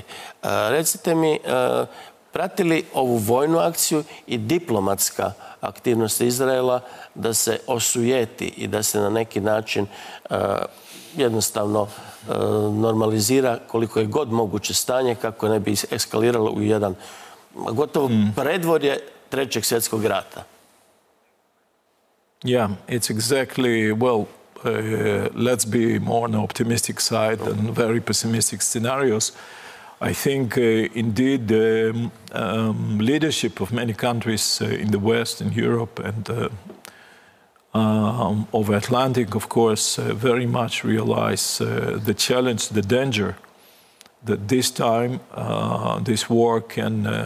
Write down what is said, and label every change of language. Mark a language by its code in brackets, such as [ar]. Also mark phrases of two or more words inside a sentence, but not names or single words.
[hr] Recite mi, prati li ovu vojnu akciju i diplomatska aktivnost Izraela da se osujeti i da se na neki način jednostavno normalizira koliko je god moguće stanje kako ne bi eskaliralo u jedan gotovo predvorje Trećeg svjetskog rata? [en] Yeah, it's exactly, well, let's be more on the optimistic side than very pessimistic scenarios. I think, indeed, the leadership of many countries in the West, in Europe, and over Atlantic, of course, very much realize the challenge, the danger that this time this war can